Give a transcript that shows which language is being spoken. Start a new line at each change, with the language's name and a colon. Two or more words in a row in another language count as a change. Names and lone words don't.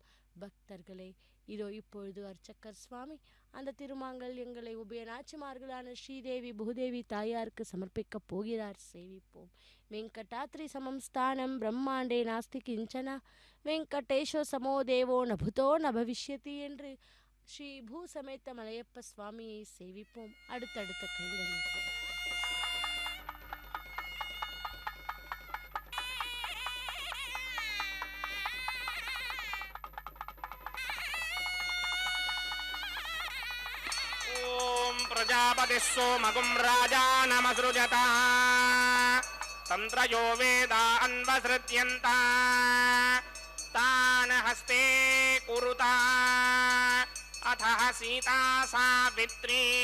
Tamil: பக்தர்களே, இதோ இப்பொழுது அர்ச்சகர் சுவாமி அந்த திருமாங்கல்யங்களை உபயநாச்சிமார்களான ஸ்ரீதேவி பூதேவி தாயாருக்கு சமர்ப்பிக்கப் போகிறார். சேவிப்போம்.
Sanskrit: वेङ्कटाद्रि समं स्थानं ब्रह्माण्डे नास्ति किञ्चन वेङ्कटेशो समो देवो नभूतो नभविष्यति
Tamil: என்று ஸ்ரீ பூ சமேத மலையப்ப சுவாமியை சேவிப்போம். அடுத்தடுத்த கைகள்
Sanskrit: प्रजापतिः सोमगुं राजानमसृजत तन्त्रयो वेदा अन्वसृत्यन्त तान् हस्ते कुरुत अथः सीता सावित्री